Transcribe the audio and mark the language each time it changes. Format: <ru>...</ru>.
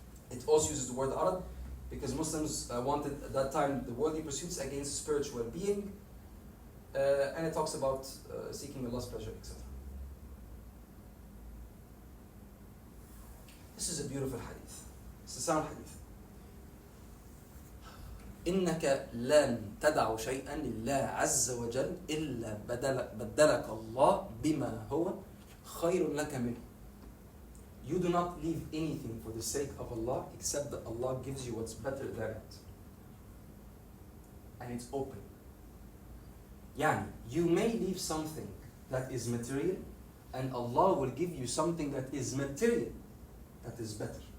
<en>It also uses the word arad because Muslims wanted at that time the worldly pursuits against spiritual being, and it talks about seeking Allah's pleasure, etc. This is a beautiful hadith. It's a sound hadith.</en> <ar>إنك لن تدع شيئا لله عز وجل إلا بدلك الله بما هو خير لك منه.</ar> <en>You do not leave anything for the sake of Allah except that Allah gives you what's better than it. And it's open. Yani, you may leave something that is material and Allah will give you something that is material that is better.</en>